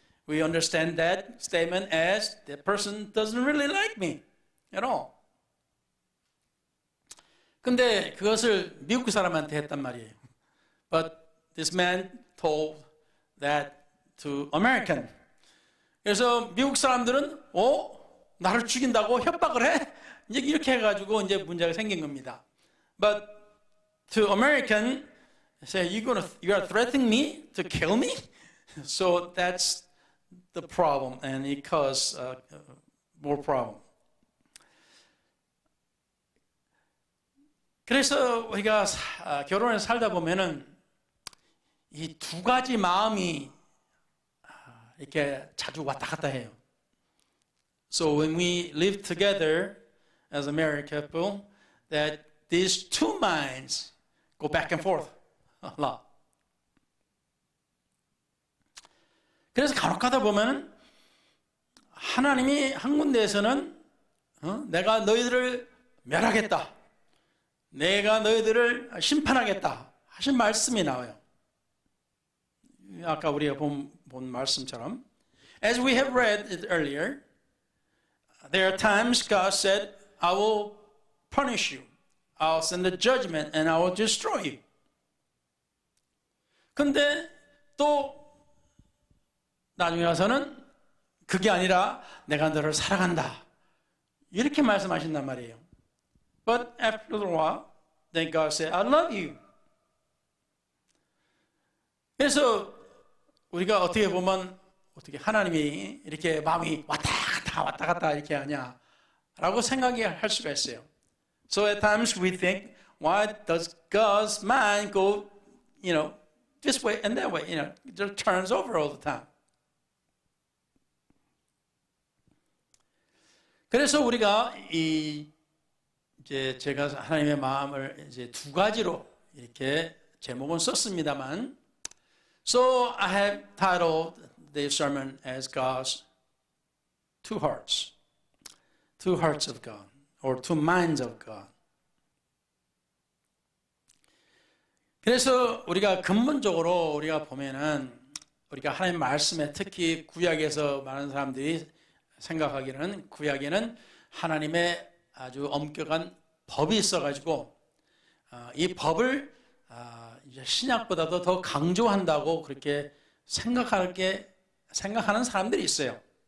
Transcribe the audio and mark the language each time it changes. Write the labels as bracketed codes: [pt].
[en] We understand that statement as that person doesn't really like me at all. [ko] 근데 그것을 미국 사람한테 했단 말이에요. [en] But this man told that to American. [ko] 그래서 미국 사람들은 나를 죽인다고 협박을 해? 이제 이렇게 해가지고 이제 문제가 생긴 겁니다. [en] But to American, say you are threatening me to kill me? So that's the problem, and it caused more problem. [ko] 그래서 우리가 결혼해서 살다 보면은 이 두 가지 마음이 이렇게 자주 왔다 갔다 해요. [en] So when we live together as a married couple, that these two minds go back and forth a lot. [ko] 그래서 간혹 가다 보면 하나님이 한 군데에서는 내가 너희들을 멸하겠다, 내가 너희들을 심판하겠다 하신 말씀이 나와요. 아까 우리가 본 말씀처럼 [en] As we have read it earlier, there are times God said, I will punish you. I'll send a judgment and I will destroy you. [ko] 근데 또 나중에 와서는 그게 아니라 내가 너를 사랑한다, 이렇게 말씀하신단 말이에요. [en] But after a while, then God said, I love you. [ko] 그래서 우리가 어떻게 보면 어떻게 하나님이 이렇게 마음이 왔다 갔다 이렇게 하냐라고 생각할 수가 있어요. [en] So at times we think, why does God's mind go, this way and that way? It just turns over all the time. [ko] 그래서 우리가 이제 제가 하나님의 마음을 이제 두 가지로 이렇게 제목은 썼습니다만, [en] so I have titled the sermon as God's two hearts of God, or two minds of God. [ko] 그래서 우리가 근본적으로 우리가 보면은 우리가 하나님 말씀에, 특히 구약에서 많은 사람들이 생각하기는 구약에는 하나님의 아주 엄격한 법이 있어가지고 이 법을 이제 신약보다도 더 강조한다고 그렇게 생각하는 사람들이 있어요.